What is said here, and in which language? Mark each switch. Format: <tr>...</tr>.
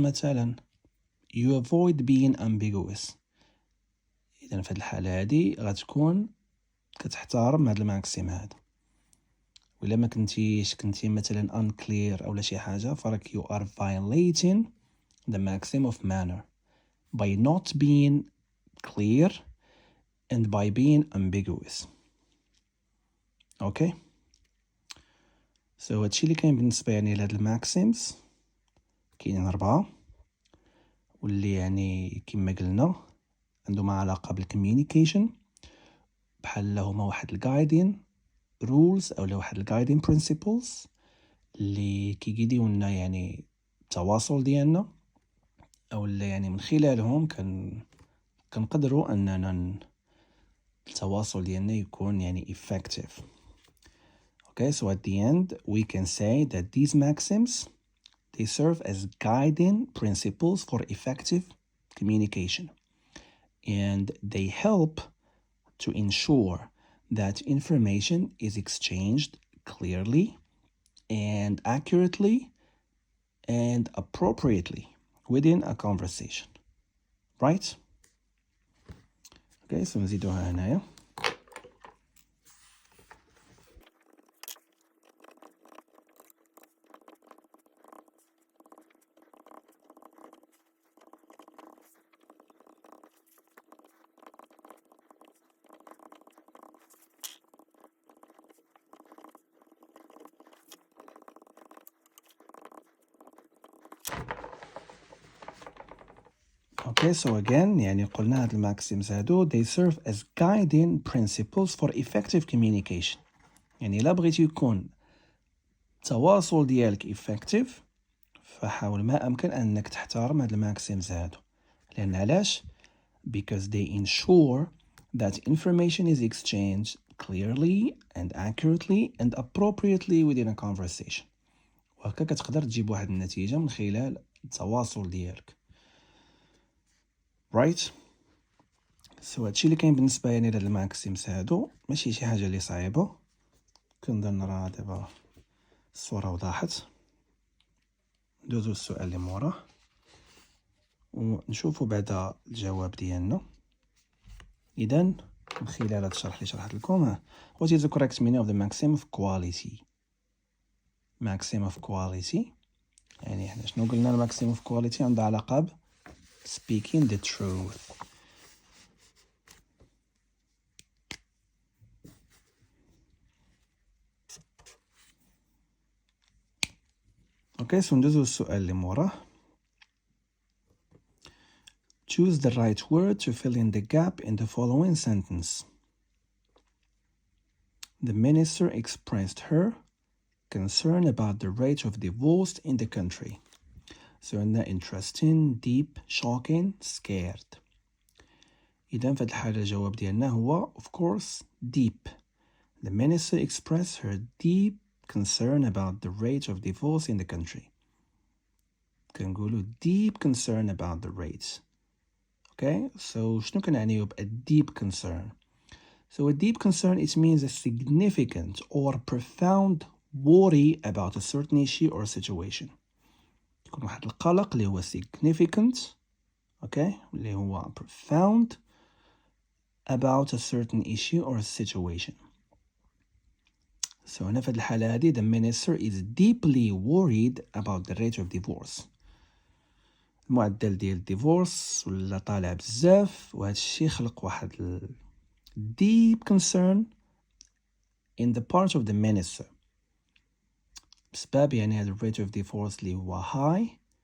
<en>مثلا you avoid being ambiguous.</en> <ar>إذا في الحالة هذه غتكون كتحترم هذا الماكسيم هذا. وإلا ما كنتي مثلا unclear أو شي حاجة فراك</ar> <en>you are violating the maxim of manner by not being clear and by being ambiguous. Okay?</en> <ar>So هادشي اللي كاين بالنسبة يعني لهاد الماكسيمز. كاينين 4 واللي يعني كما قلنا عندهم علاقة بالcommunication، بحال هما واحد الجايدين رولز أو واحد الجايدين برينسيبلز اللي كيقيديونا يعني التواصل ديالنا، أو اللي يعني من خلالهم كنقدروا أننا التواصل ديالنا يكون يعني effective.</ar> <en>Okay, so at the end we can say that these maxims they serve as guiding principles for effective communication, and they help to ensure that information is exchanged clearly and accurately and appropriately within a conversation. Right? Okay, so</en> <ar>نزيدوها هنايا.</ar> <en>Okay, so again</en> <ar>يعني قلنا هاد الماكسيمز هادو</ar> <en>they serve as guiding principles for effective communication.</en> <ar>يعني إلا بغيتي يكون التواصل ديالك effective فحاول ما أمكن أنك تحترم هاد الماكسيمز هادو. لأن علاش؟</ar> <en>Because they ensure that information is exchanged clearly and accurately and appropriately within a conversation.</en> <ar>وهكا كتقدر تجيب واحد النتيجة من خلال التواصل ديالك.</ar> <en>Right?</en> <ar>So هادشي اللي كاين بالنسبة يعني لهاد الماكسيمز هادو، ماشي شي حاجة اللي صعيبة. كنظن راه دابا الصورة وضحت. ندوزو السؤال اللي موراه ونشوفو بعدا الجواب ديالنا. إذن من خلال هاد الشرح اللي شرحت لكم</ar> <en>what is the correct meaning of the maxim of quality.</en> <ar>maxim of quality يعني احنا شنو قلنا الماكسيم of quality عندها علاقة ب</ar> <en>speaking the truth.</en> <ar>اوكي سو ندوزو السؤال اللي موراه.</ar> <en>Choose the right word to fill in the gap in the following sentence. The minister expressed her concern about the rate of divorce in the country. So عندنا interesting, deep, shocking, scared.</en> <ar>إذن في هاد الحالة الجواب ديالنا هو</ar> <en>of course deep. The minister expressed her deep concern about the rate of divorce in the country. كنقولو deep concern about the rates. Okay, so</en> <ar>شنو كنعنيو ب</ar> <en>a deep concern? So a deep concern, it means a significant or profound worry about a certain issue or situation.</en> <ar>يكون واحد القلق اللي هو</ar> <en>significant, okay, اللي هو profound about a certain issue or situation. So</en> <ar>هنا في الحالة هذه</ar> <en>the minister is deeply worried about the rate of divorce.</en> <ar>المعدل ديال divorce ولا طالع بزاف وهذا الشيء خلق واحد deep concern</ar> <en>in the part of the minister.</en> <ar>بسبب يعني هذا rate of divorce اللي هو high.</ar>